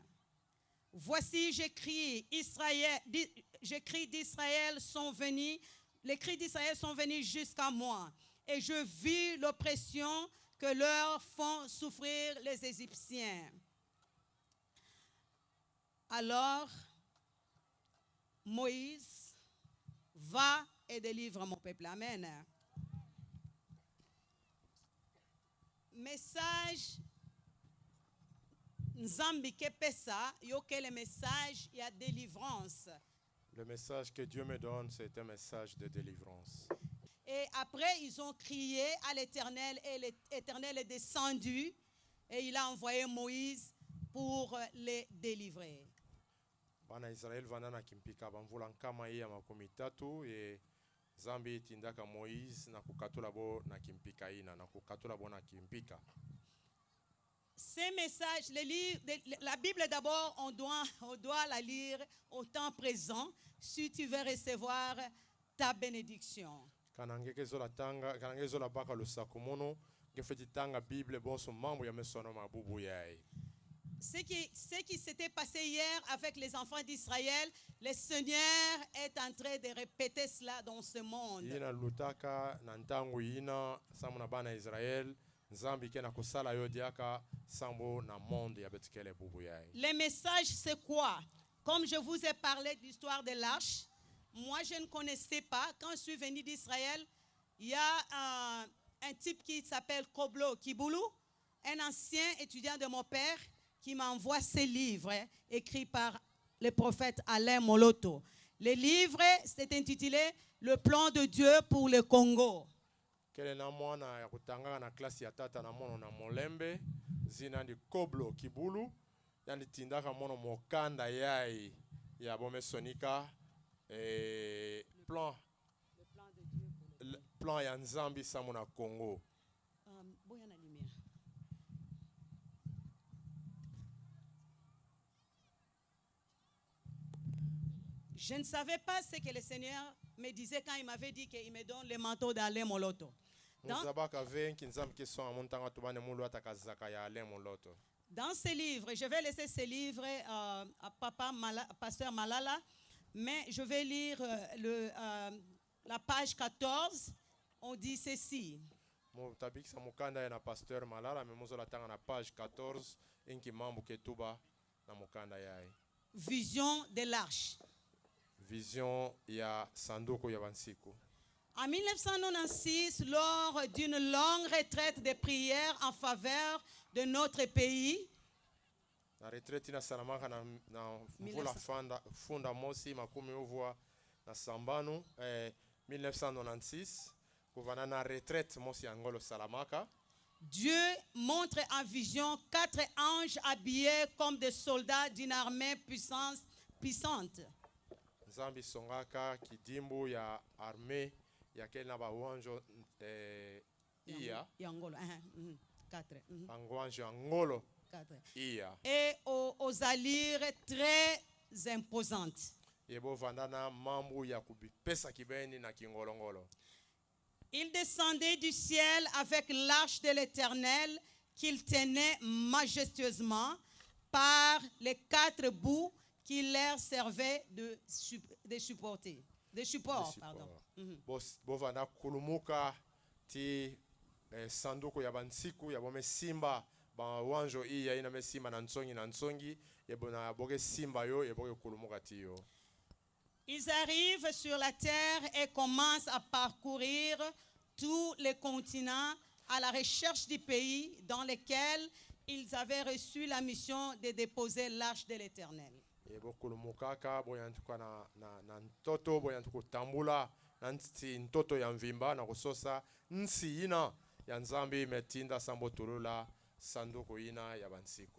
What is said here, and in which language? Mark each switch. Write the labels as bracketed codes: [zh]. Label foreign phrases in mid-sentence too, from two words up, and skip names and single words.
[fr] Voici, les cris d'Israël sont venus jusqu'à moi, et je vis l'oppression que leur font souffrir les Égyptiens. Alors, Moïse va et délivre mon peuple. [ktu] Amen. Message Nzambi kepesa yoke [fr] le message [ktu] ya délivrance. [fr] Le message que Dieu me donne, c'est un message de délivrance. Et après, ils ont crié à l'Éternel et l'Éternel est descendu et il a envoyé Moïse pour les délivrer. [ktu] Bana Israel vanana kimpika bamvula nkama ya makumi tatu e Zambi tindaka Moïse na kukatula bo na kimpika ina na kukatula bo na kimpika. [fr] Ces messages, la Bible d'abord, on doit la lire au temps présent si tu veux recevoir ta bénédiction. [ktu] Kanangekezo la tanga, kanangezo la baka lusakumono, gefeti tanga Bible bonso mambo ya mesono mabubu yai. [fr] Ce qui s'était passé hier avec les enfants d'Israël, le Seigneur est en train de répéter cela dans ce monde. [ktu] Ina lutaka na ntangu ina samuna bana Israël. [fr] Le message, c'est quoi? Comme je vous ai parlé de l'histoire de l'arche, moi je ne connaissais pas. Quand je suis venu d'Israël, il y a un type qui s'appelle Koblo Kiboulou, un ancien étudiant de mon père, qui m'envoie ses livres écrits par le prophète Alain Moloto. Le livre, c'est intitulé Le plan de Dieu pour le Congo. [ktu] Kele na mwana ya kutanga na klasi ya tata na mono na molembe zina ndi Koblo Kibulu yani tindaka mono mokanda yai ya bome sonika plan ya Nzambi samu na Congo. [fr] Je ne savais pas ce que le Seigneur me disait quand il m'avait dit qu'il me donne le manteau d'Alain Moloto. Dans ce livre, je vais laisser ce livre à pasteur Malala, mais je vais lire la page 14. On dit ceci. Vision de l'arche. [ktu] vision ya sanduku ya bansiku. [fr] En 1996, lors d'une longue retraite de prière en faveur de notre pays, [ktu] Na retraite na salamaka na mvula funda mosi makumi uvwa na sambanu 1996 kuvana na retraite mosi ya ngolo salamaka. [fr] Dieu montre en vision 4 anges habillés comme des soldats d'une armée puissante. [ktu] Nzambi songaka kidimbu ya armée ya kena ba wanjo iya Yangolo, 4. angwanjo angolo 4. iya [fr] Et aux allures très imposantes. [ktu] yebo vandana mambu ya kubipesa kibeni na kingolongolo. [fr] Il descendait du ciel avec l'arche de l'Éternel qu'il tenait majestueusement par les 4 bouts qui leur servaient de support. [ktu] Bovanda kulumuka ti sanduku ya bansiku ya bome simba ba wanjo iya ina mesimba na nsongi yebo na boge simba yo yebo kulumuka ti yo. [fr] Ils arrivent sur la terre et commencent à parcourir tous les continents à la recherche du pays dans lequel ils avaient reçu la mission de déposer l'arche de l'Éternel. [ktu] Yebo kulumukaka boyantuka na ntoto boyantuka tambula na ntoto ya mvimba na kusosa nsi ina ya nzambi metinda sambo tulula sanduku ina ya bansiku.